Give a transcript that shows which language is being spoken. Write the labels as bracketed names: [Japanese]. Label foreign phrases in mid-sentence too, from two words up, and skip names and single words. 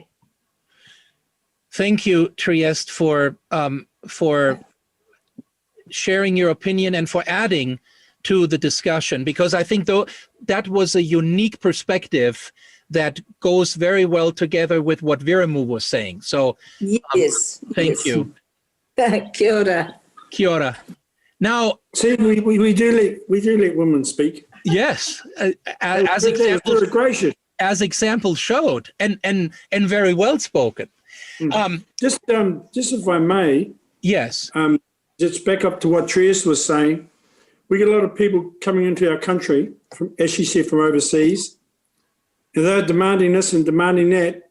[English] Thank you, Trieste, for sharing your opinion and for adding to the discussion, because I think that was a unique perspective that goes very well together with what Wiremu was saying. So yes, thank you. [Māori] Kia ora. Kia ora. [English] Now, see, we do let women speak. Yes, as examples showed, and very well spoken. Just if I may. Yes. Just back up to what Trieste was saying. We get a lot of people coming into our country, from, as she said, from overseas, and they're demanding this and demanding that.